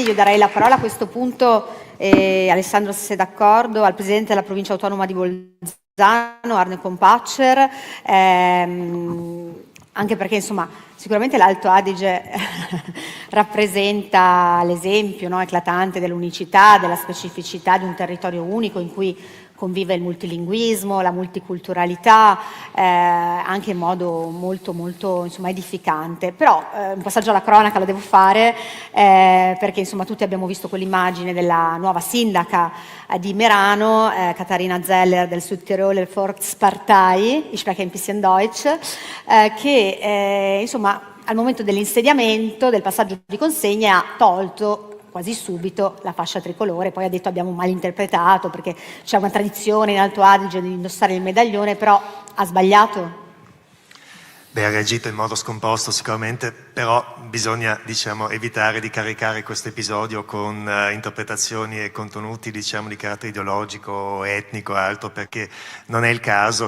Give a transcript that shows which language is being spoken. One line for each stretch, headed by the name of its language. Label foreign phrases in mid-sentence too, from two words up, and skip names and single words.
Italian: Io darei la parola a questo punto, Alessandro se sei d'accordo, al Presidente della Provincia Autonoma di Bolzano, Arne Kompaczer, anche perché insomma sicuramente l'Alto Adige rappresenta l'esempio, no, eclatante dell'unicità, della specificità di un territorio unico in cui convive il multilinguismo, la multiculturalità, anche in modo molto insomma, edificante. Però un passaggio alla cronaca lo devo fare perché insomma tutti abbiamo visto quell'immagine della nuova sindaca di Merano, Katharina Zeller del Südtiroler Volkspartei,
German: ich spreche ein bisschen Deutsch,
Italian: che insomma al momento dell'insediamento, del passaggio di consegna, ha tolto quasi subito la fascia tricolore, poi ha detto abbiamo malinterpretato perché c'è una tradizione in Alto Adige di indossare il medaglione, però ha sbagliato? Beh, ha reagito in modo scomposto sicuramente, però bisogna evitare di caricare questo episodio con interpretazioni e contenuti di carattere ideologico, etnico e altro, perché non è il caso.